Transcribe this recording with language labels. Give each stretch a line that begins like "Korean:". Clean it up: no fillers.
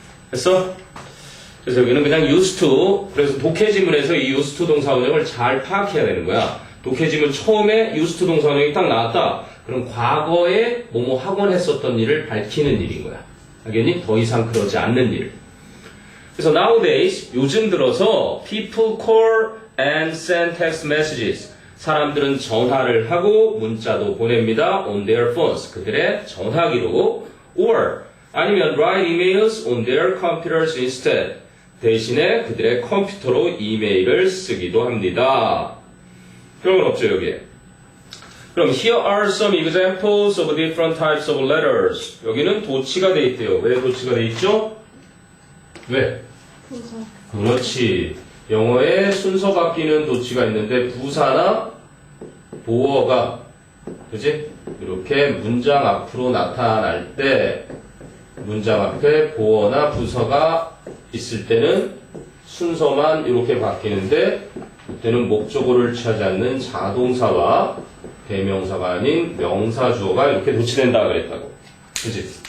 Korean: 됐어? 그래서 여기는 그냥 used to. 그래서 독해지문에서 이 used to 동사 원형을 잘 파악해야 되는 거야. 독해지문 처음에 used to 동사 원형이 딱 나왔다. 그럼 과거에 뭐뭐 하곤 했었던 일을 밝히는 일인 거야. 알겠니? 더 이상 그러지 않는 일.
English: 그래서 nowadays,
Korean: 요즘 들어서
English: people call and send text messages.
Korean: 사람들은 전화를 하고 문자도 보냅니다.
English: on their phones.
Korean: 그들의 전화기로.
English: or
Korean: 아니면
English: write emails on their computers instead.
Korean: 대신에 그들의 컴퓨터로 이메일을 쓰기도 합니다. 그런 건 없죠, 여기에.
English: 그럼 here are some examples of different types of letters.
Korean: 여기는 도치가 돼 있대요. 왜 도치가 돼 있죠? 왜? 부사. 그렇지. 영어에 순서 바뀌는 도치가 있는데 부사나 보어가 그지? 이렇게 문장 앞으로 나타날 때 문장 앞에 보어나 부서가 있을 때는 순서만 이렇게 바뀌는데 그때는 목적어를 취하지 않는 자동사와 대명사가 아닌 명사 주어가 이렇게 도치된다 그랬다고. 그치?